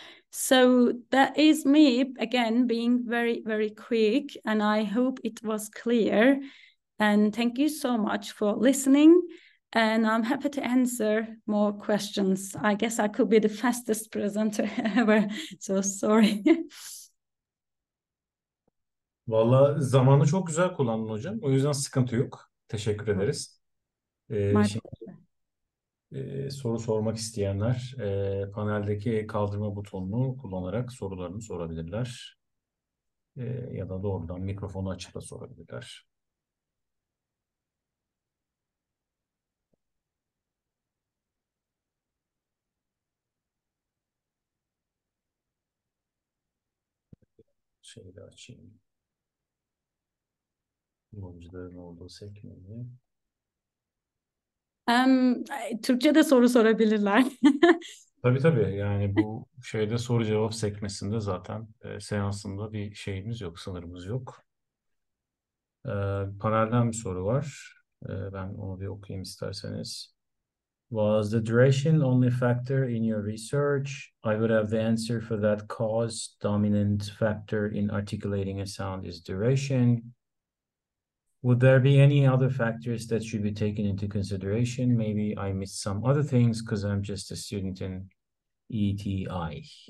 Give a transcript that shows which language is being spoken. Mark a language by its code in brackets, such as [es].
[en] So that is me, again, being very, very quick, and I hope it was clear. And thank you so much for listening. And I'm happy to answer more questions. I guess I could be the fastest presenter ever. So sorry. [tr] Vallahi zamanı çok güzel kullandın hocam. O yüzden sıkıntı yok. Teşekkür ederiz. Şimdi soru sormak isteyenler paneldeki kaldırma butonunu kullanarak sorularını sorabilirler. Ya da doğrudan mikrofonu açıp da sorabilirler. Şeyi de açayım. Kullanıcıların olduğu sekmeyi. Türkçe de soru sorabilirler. Tabii yani bu şeyde soru cevap sekmesinde zaten seansında bir şeyimiz yok, sınırımız yok. Panelden bir soru var. Ben onu bir okuyayım isterseniz. [en] Was the duration only factor in your research? I would have the answer for that cause. Dominant factor in articulating a sound is duration. Would there be any other factors that should be taken into consideration? Maybe I missed some other things because I'm just a student in ETI.